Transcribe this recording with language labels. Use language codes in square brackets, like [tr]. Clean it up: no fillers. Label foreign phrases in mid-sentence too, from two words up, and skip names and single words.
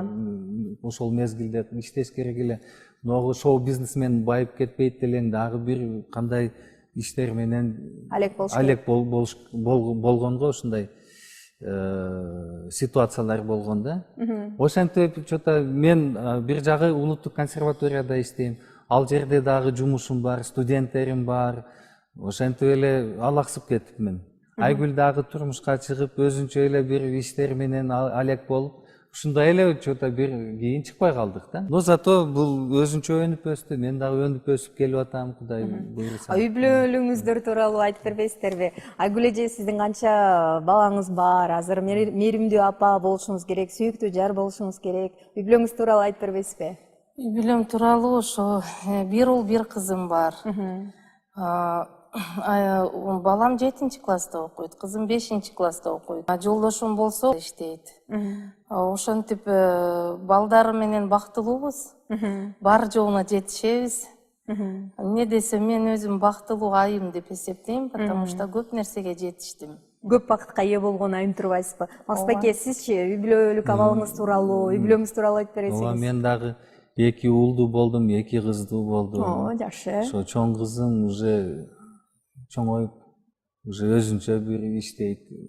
[ky] ошол мезгилде иштеш керек эле. Могу шоу бизнес менен байып кетпейт делең дагы бир кандай иштер менен Алек болуш болгонго ушундай ситуациялар болгон да. Ошентип что-то мен бир жагы улуттук консерваторияда иштейм. Ал жерде дагы жумушум бар, студенттерим бар. Ошентип эле алаксып кетипмин. Айгүл дагы турмушка чыгып, өзүнчө эле бир иштер менен алек болуп, ушундай эле что-то бир кийин чыкпай калдык да. [ru] Но зато [ky] бул өзүнчө өнүп өстү, мен дагы өнүп өсүп келип атам, Кудай буйруса. Үй бүлөлүңүздөр тууралуу айтып бербейсиздерби? Айгүл эже, сиздин канча балаңыз бар? Азыр мээримдүү апа болушуңуз керек, сүйүктүү жар болушуңуз керек. Үй бүлөңүз тууралуу айтып бербейсизби? Үй бүлөм тууралуу ошо бир уул бир кызым бар. Балам 7-класста окуйт, кызым 5-класста окуйт. Жолдошум болсо иштейт. Ошентип балдары менен бактылуубуз. Бар жоона жетишебиз. Эмне десем, мен өзүм бактылуу айым деп эсептейм, [ru] потому что [ky] көп нерсеге жетиштим. Көп бакытка ээ болгону айнып турбайсызбы? Максутбеке, сизчи үй бүлөлүк абалыңыз тууралуу, үй бүлөңүз тууралуу айтып бересиңиз? Мен дагы 2 уулдуу болдум, 2 кыздуу болдум. Жакшы. Ошо чоң кызым уже чоңоюп, уже өзүнчө бир иштейт.